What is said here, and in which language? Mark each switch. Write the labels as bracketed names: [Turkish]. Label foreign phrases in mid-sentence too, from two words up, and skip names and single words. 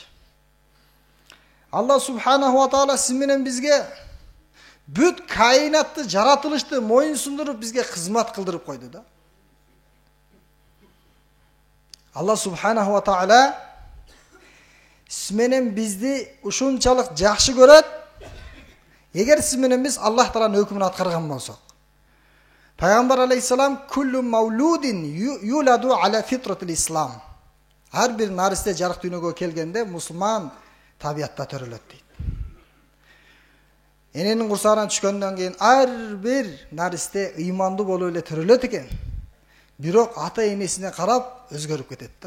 [Kyrgyz] Аллах [Arabic] سبحانه وتعالى [Kyrgyz] сиз менен бизге бүт кайнатты, жаратылышты моюн сундуруп бизге кызмат кылдырып койду да. Аллах [Arabic] سبحانه وتعالى [Kyrgyz] сиз менен бизди ушунчалык жакшы көрөт. Эгер сиз менен биз Аллах Тааланын өкүмүн аткарган болсок. [Arabic] Пайгамбар عليه السلام كل مولود يولد على فطرة الإسلام. [Kyrgyz] Ар бир наристе жарык дүйнөгө келгенде мусулман табиятта төрөлөт дейт. Эненин курсагынан түшкөндөн кийин ар бир наристе ыймандуу болуп эле төрөлөт экен. Бирок ата энесине карап өзгөрүп кетет да.